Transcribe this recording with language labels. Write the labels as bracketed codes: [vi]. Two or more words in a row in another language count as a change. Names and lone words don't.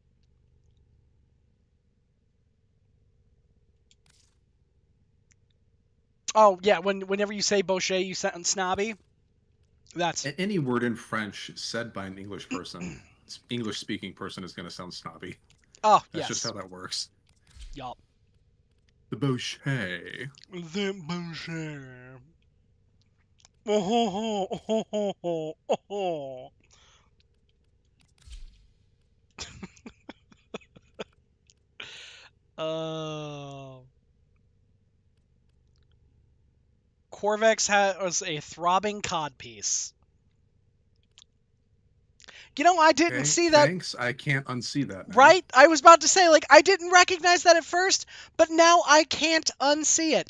[en] Oh yeah, whenever you say Bochet, you sound snobby. That's Any word in French said by an English person, English speaking person, is going to sound snobby. oh That's just how yes, that works. yup. The Bochet. The Bochet. Oh ho ho ho ho ho ho. Oh. Corvex was a throbbing codpiece. You know, I didn't Okay, see that. thanks. I can't unsee that now. Right? I was about to say, like, I didn't recognize that at first, but now I can't unsee it.